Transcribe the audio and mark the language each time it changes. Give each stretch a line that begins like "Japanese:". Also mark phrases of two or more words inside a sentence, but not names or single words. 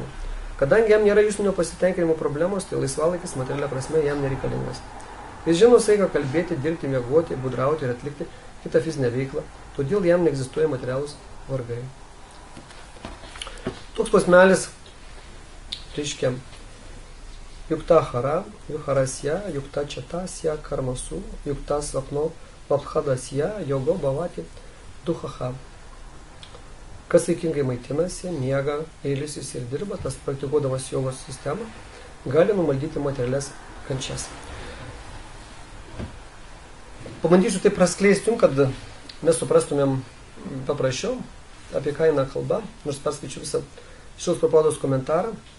Lithuanian: Kadangi jam nėra juslinio pasitenkinimo problemos, tai laisvalaikis materialia prasme jam nereikalingas. Jis žino saiką kalbėti, dirbti, miegoti, budrauti ir atlikti kitą fizinę veiklą, todėl jam neegzistuoja materialūs vargai. Toks posmelis reiškia
Sanskrit: युक्त हार, युहारस्य, युक्त चतस्य, कर्मसु, युक्त स्वप्नो, वभदस्य, योगो भवति, दुहहा.
Lithuanian: Kas saikingai maitinasi, miega, ilsisi ir dirba, tas praktikuodamas jogos sistemą, gali numaldyti materialias kančias. Pabandysiu tai praskleisti jums, kad mes suprastumėm paprasčiau, apie ką eina kalba, nors perskaičiu visą šios Prabhupados komentarą.